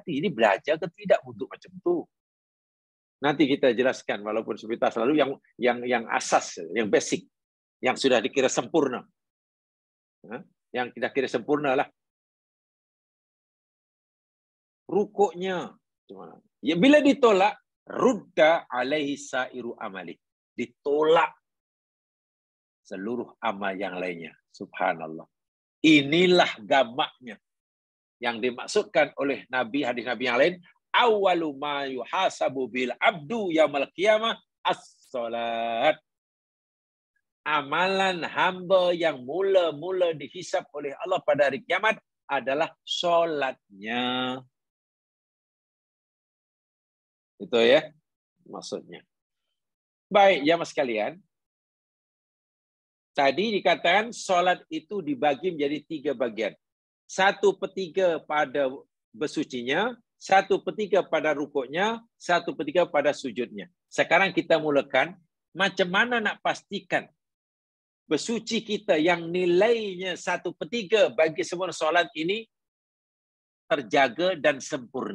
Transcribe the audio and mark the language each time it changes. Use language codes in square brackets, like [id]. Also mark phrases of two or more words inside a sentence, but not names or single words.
[ms] Ini belajar ke tidak wudu macam tu? Nanti kita jelaskan, walaupun sebentar selalu yang asas, yang basic, yang sudah dikira sempurna. Yang kita kira sempurna lah. Rukuknya. Ya, bila ditolak, [ar] ردت عليه سائر عمله. [ms] Ditolak seluruh amal yang lainnya. Subhanallah. Inilah gamaknya yang dimaksudkan oleh Nabi, hadis Nabi yang lain, [ar] أول ما يحاسب بالعبد يوم القيامة الصلاة. [ms] Amalan hamba yang mula-mula dihisab oleh Allah pada hari kiamat adalah solatnya. Itu ya maksudnya. Baik, jamaah sekalian. Tadi dikatakan solat itu dibagi menjadi 3 bagian. 1/3 pada bersucinya, 1/3 pada rukuknya, 1/3 pada sujudnya. Sekarang kita mulakan macam mana nak pastikan bersuci kita yang nilainya 1/3 bagi semua solat ini terjaga dan sempurna.